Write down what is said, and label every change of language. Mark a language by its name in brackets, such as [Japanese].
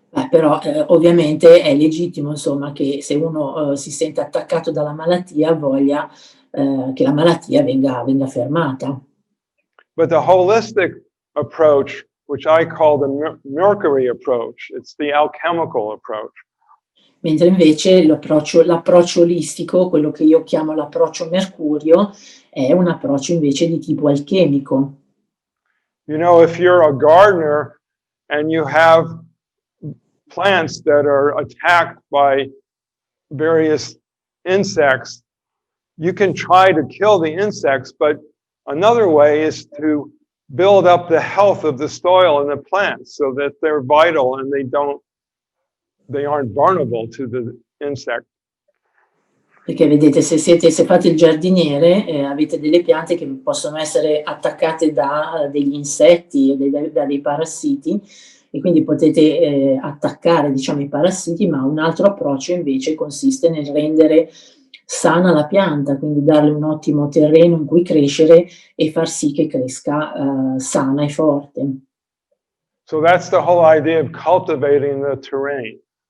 [Italian] Però ovviamente è legittimo, insomma, che se uno si sente attaccato dalla malattia, voglia che la malattia venga fermata. [English] But the holistic approach, which I call the Mercury approach, it's the alchemical approach. [Italian] Mentre invece l'approccio olistico, quello che io chiamo l'approccio Mercurio, è un approccio invece di tipo alchemico. [English] You know, if you're a gardener and you have plants that are attacked by various insects, you can try to kill the insects, but another way is to build up the health of the soil and the plants so that they're vital and they aren't vulnerable to the insect. [Italian] Perché vedete, se fate il giardiniere, avete delle piante che possono essere attaccate da degli insetti o da dei parassiti, e quindi potete attaccare, diciamo, i parassiti, ma un altro approccio invece consiste nel rendere sana la pianta, quindi darle un ottimo terreno in cui crescere e far sì che cresca sana e forte. [English] So that's the whole idea of cultivating the terrain.